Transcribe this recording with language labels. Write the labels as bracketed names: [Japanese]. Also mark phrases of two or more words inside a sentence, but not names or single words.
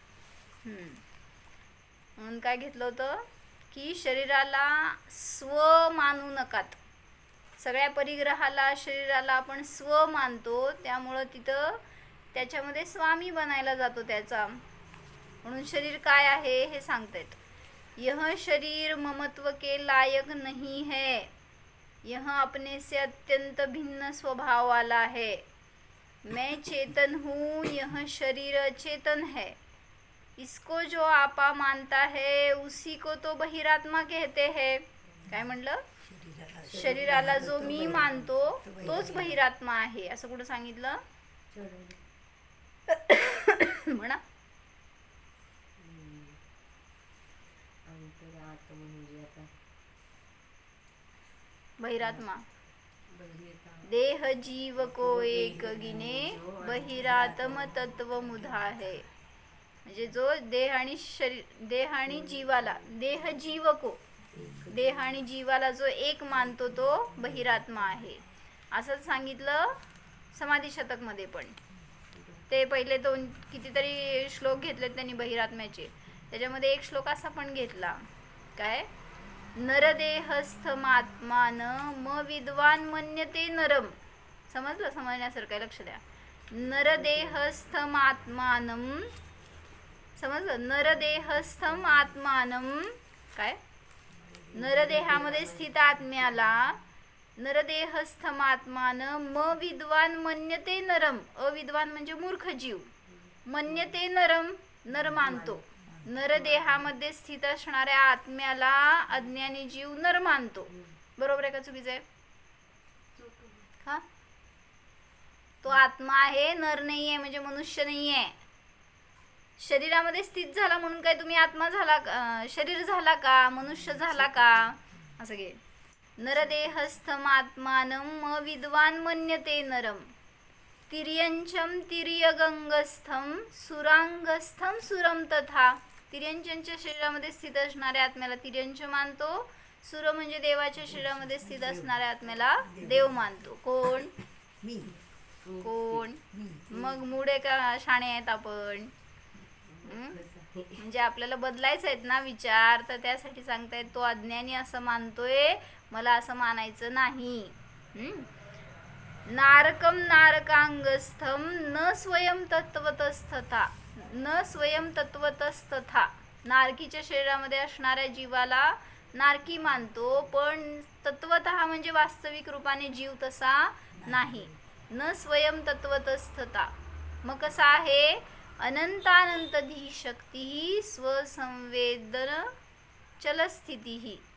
[Marathi] म्हणून काय घेतलं होतं की शरीराला स्व मानू नकात. सगळ्या परिग्रहाला शरीराला आपण स्व मानतो, त्यामुळं तिथं त्याच्यामध्ये स्वामी बनायला जातो त्याचा. म्हणून शरीर काय आहे हे सांगतायत. [Hindi] यह शरीर ममत्व के लायक नहीं है, यह अपने से अत्यंत भिन्न स्वभाव वाला है. मैं चेतन हूँ, यह शरीर अचेतन है. इसको जो आपा मानता है उसी को तो बहिरात्मा कहते हैं. [Marathi] काय म्हणलं? शरीराला जो मी मानतो तोच बहिरात्मा आहे, असं कुठं सांगितलं? म्हणा. म्हणजे आता बहिरात्मा बहिरेता [Hindi] देह जीव को एक गिने, बहिरात्म तत्व मुधा है. [Marathi] म्हणजे जो देह आणि शरीर, देह आणि जीवाला, [Hindi] देह जीव को, [Marathi] देह आणि जीवाला जो एक मानतो तो बहिरात्मा आहे, असंच सांगितलं समाधी शतक मध्ये पण. ते पहिले दोन कितीतरी श्लोक घेतलेत त्यांनी बहिरात्म्याचे, त्याच्यामध्ये एक श्लोक असा पण घेतला, काय? [Sanskrit] नरदेहस्थमात्मान म विद्वान मन्यते नरम. [Marathi] समजलं? समजण्यासारखं आहे, लक्ष द्या. नरदेहस्थमात्मानम, समजलं? [Sanskrit] नरदेहस्थम आत्मानम, काय? [Marathi] नरदेहामध्ये स्थित आत्म्याला [Sanskrit] नरदेहस्थमात्मान म विद्वान मन्यते नरम. [Marathi] अविद्वान म्हणजे मूर्ख जीव. [Sanskrit] मन्यते नरम, [Marathi] नर मानतो. नरदेहामध्ये स्थित असणाऱ्या आत्म्याला अज्ञानी जीव नर मानतो. बरोबर आहे का चुकीचं आहे? हा, तो आत्मा आहे, नर नाही आहे, म्हणजे मनुष्य नाही आहे. शरीरामध्ये स्थित झाला म्हणून काय तुम्ही आत्मा झाला शरीर झाला का, मनुष्य झाला का? असं घे. [Sanskrit] नरदेहस्थमात्मानं म विद्वान मन्यते नरम. तिर्यंचम तिर्यगंगस्थम सुरांगस्थम सुरम तथा. [Marathi] तिर्यंचच्या शरीरामध्ये स्थित असणाऱ्या आत्म्याला तिर्यंच मानतो. सुर म्हणजे देवाच्या शरीरामध्ये स्थित असणाऱ्या आत्म्याला देव मानतो. कोण? मी कोण? मी मग मुडे का शाणे आहेत आपण? म्हणजे आपल्याला बदलायचं आहेत ना विचार, तर त्यासाठी सांगतायत तो अज्ञानी असं मानतोय, मला असं मानायचं नाही. [Sanskrit] नारकम नारकांगस्थम न स्वयं तत्वतस्तथा. न स्वयं तत्वतस्तथा. [Marathi] नारकीच्या शरीरामध्ये असणाऱ्या जीवाला नारकी मानतो, पण तत्वतः म्हणजे वास्तविक रूपाने जीव तसा नाही. [Sanskrit] न स्वयं तत्वतस्थता. [Marathi] मग कसा आहे? [Sanskrit] अनंतानंत धीशक्ती स्वसंवेदन चलस्थिती.